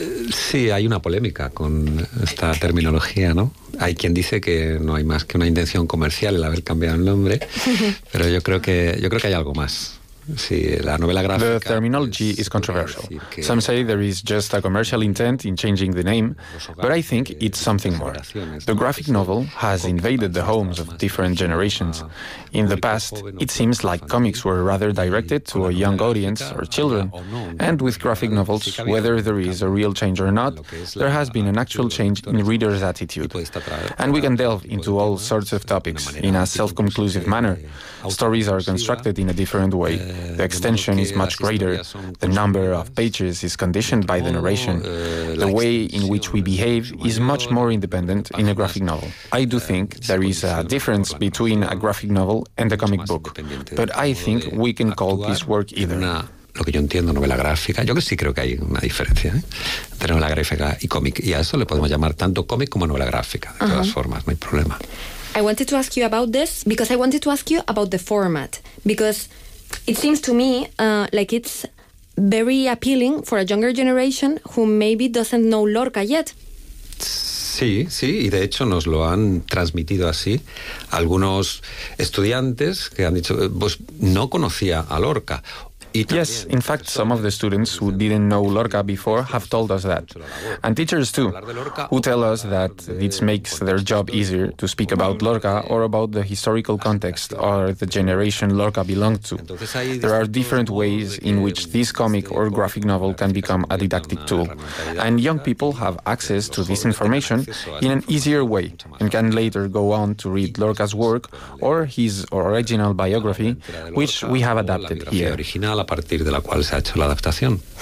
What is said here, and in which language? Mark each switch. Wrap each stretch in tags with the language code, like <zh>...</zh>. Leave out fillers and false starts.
<es>Sí, hay una polémica con esta terminología, ¿no? Hay quien dice que no hay más que una intención comercial el haber cambiado el nombre, pero yo creo que hay algo más. Sí, la novela gráfica.</es> <en>The terminology is controversial. Some say there is just a commercial intent in changing the name, but I think it's something more. The graphic novel has invaded the homes of different generations. In the past, it seems like comics were rather directed to a young audience or children. And with graphic novels, whether there is a real change or not, there has been an actual change in readers' attitude. And we can delve into all sorts of topics in a self-conclusive manner. Stories are constructed in a different way. The extension is much greater. The number of pages is conditioned by the narration. The way in which we behave is much more independent in a graphic novel. I do think there is a difference between a graphic novel and a comic book, but I think we can call this work either.</en> <es>Lo que yo entiendo, novela gráfica. Yo sí creo que hay una diferencia, entre novela gráfica y cómic. Y a eso le podemos llamar tanto cómic como novela gráfica. De todas formas, no hay problema.</es> <en>I wanted to ask you about this because I wanted to ask you about the format, because it seems to me like it's very appealing for a younger generation who maybe doesn't know Lorca yet.</en> <es>Sí, sí, y de hecho nos lo han transmitido así algunos estudiantes que han dicho, pues no conocía a Lorca.</es> <en>Yes, in fact, some of the students who didn't know Lorca before have told us that. And teachers too, who tell us that this makes their job easier to speak about Lorca or about the historical context or the generation Lorca belonged to. There are different ways in which this comic or graphic novel can become a didactic tool. And young people have access to this information in an easier way and can later go on to read Lorca's work or his original biography, which we have adapted here.</en> <es>A partir de la cual se ha hecho la adaptación.</es>